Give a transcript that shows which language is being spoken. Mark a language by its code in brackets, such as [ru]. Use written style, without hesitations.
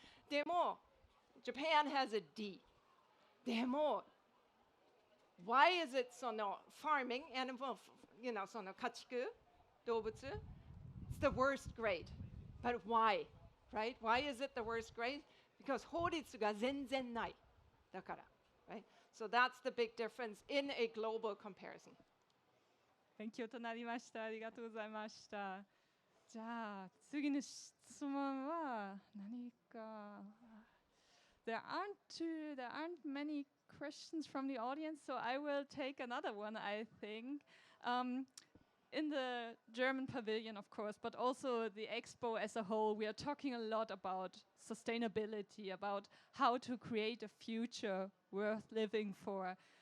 [en] でも Japan has a D. でも why is it その farming animal, so [ja] 家畜動物 [en] it's the worst grade. But why? right? Why is it the worst grade? Because [ja] 法律が全然ない。だから、 [en] right? So that's the big difference in a global comparison. [ja] 勉強となりました。ありがとうございました。じゃあ次の質問は何か。 [en] There aren't many questions from the audience, so I will take another one, I think. In the German Pavilion, of course, but also the Expo as a whole, we are talking a lot about sustainability, about how to create a future worth living for.